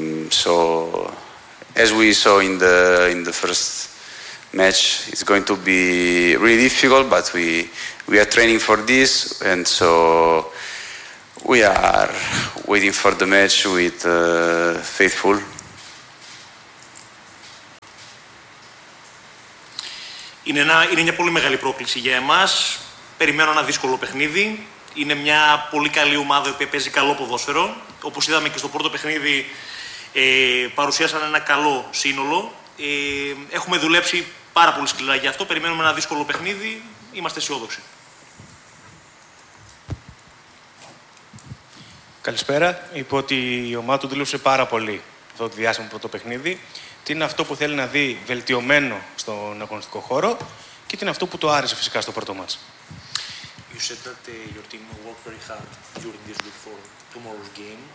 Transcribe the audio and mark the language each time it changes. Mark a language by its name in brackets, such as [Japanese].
[English] So, as we saw in the first match, it's going to be really difficult. But we are training for this, and so we are waiting for the match with faithful. [Greek] Είναι μια πολύ μεγάλη πρόκληση για εμάς. Περιμένω ένα δύσκολο παιχνίδι. Είναι μια πολύ καλή ομάδα η οποία παίζει καλό ποδόσφαιρο. Όπως είδαμε και στο πρώτο παιχνίδι, παρουσίασαν ένα καλό σύνολο. Έχουμε δουλέψει πάρα πολύ σκληρά για αυτό. Περιμένουμε ένα δύσκολο παιχνίδι. Είμαστε αισιόδοξοι. Καλησπέρα. Είπα ότι η ομάδα του δούλεψε πάρα πολύ το διάστημα πρώτο παιχνίδι. Τι είναι αυτό που θέλει να δει βελτιωμένο στον αγωνιστικό χώρο και τι είναι αυτό που το άρεσε φυσικά στο πρώτο μάτς. [English] You said that your team worked very hard during this week for tomorrow's game.